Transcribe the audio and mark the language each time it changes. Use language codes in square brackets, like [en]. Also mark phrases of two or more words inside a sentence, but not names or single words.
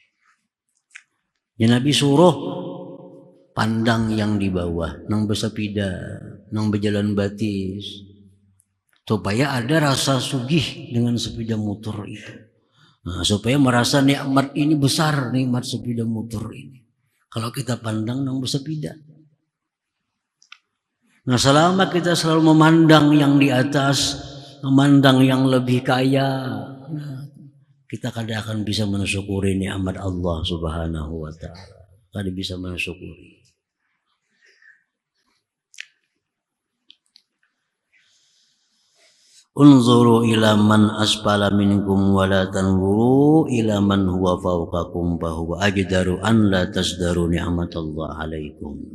[bjn] Ya Nabi suruh pandang yang di bawah, nang bersepeda, nang berjalan batis, supaya ada rasa sugih dengan sepeda motor itu. [id] Nah, supaya merasa nikmat ini besar, nikmat sepeda motor ini. [bjn] Kalau kita pandang nang bersepeda. [id] Nah selama kita selalu memandang yang di atas, memandang yang lebih kaya, nah, kita kadang akan bisa mensyukuri nikmat Allah [ar] سبحانه وتعالى. [id] Kadang bisa mensyukuri. [ar] انظروا إلى من أسفل منكم ولا تنظروا إلى من هو فوقكم فهو أجدر أن لا تزدروا نعمة الله عليكم.